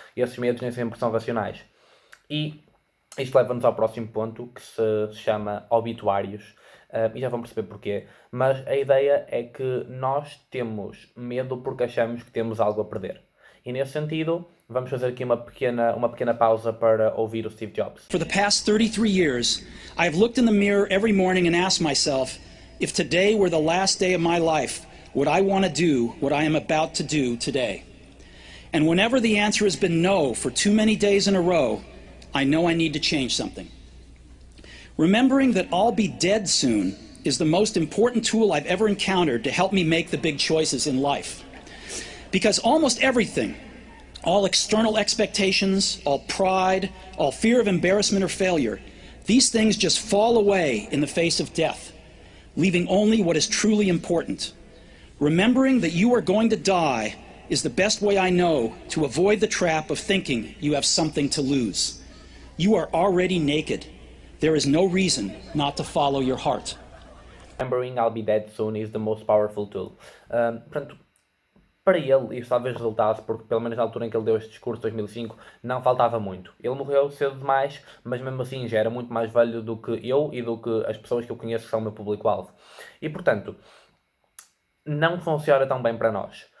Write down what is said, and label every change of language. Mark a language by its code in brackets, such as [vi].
[pt] E esses medos nem sempre são racionais. E isto leva-nos ao próximo ponto, que se chama obituários. E já vão perceber porquê. Mas a ideia é que nós temos medo porque achamos que temos algo a perder. E nesse sentido, vamos fazer aqui uma pequena pausa para ouvir o Steve Jobs. [en] For the past 33 years, I have looked in the mirror every morning and asked myself, if today were the last day of my life, would I want to do what I am about to do today? And whenever the answer has been no for too many days in a row, I know I need to change something. Remembering that I'll be dead soon is the most important tool I've ever encountered to help me make the big choices in life. Because almost everything, all external expectations, all pride, all fear of embarrassment or failure, these things just fall away in the face of death. leaving only what is truly important. Remembering that you are going to die is the best way I know to avoid the trap of thinking you have something to lose. You are already naked. There is no reason not to follow your heart. Remembering I'll be dead soon is the most powerful tool. [pt] Portanto, para ele, isso talvez resultasse, porque pelo menos na altura em que ele deu este discurso, 2005, não faltava muito. Ele morreu cedo demais, mas mesmo assim já era muito mais velho do que eu e do que as pessoas que eu conheço que são o meu público-alvo. E portanto, não funciona tão bem para nós.